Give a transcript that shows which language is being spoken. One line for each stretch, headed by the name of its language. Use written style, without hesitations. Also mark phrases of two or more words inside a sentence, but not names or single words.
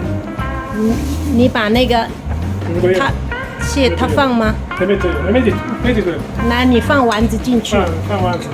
Chinese: 你把那个 它蟹它放吗？
Italian: Le metto io, le metti tu.
Chinese: 来，你放丸子进去，
Italian: Fa avanti.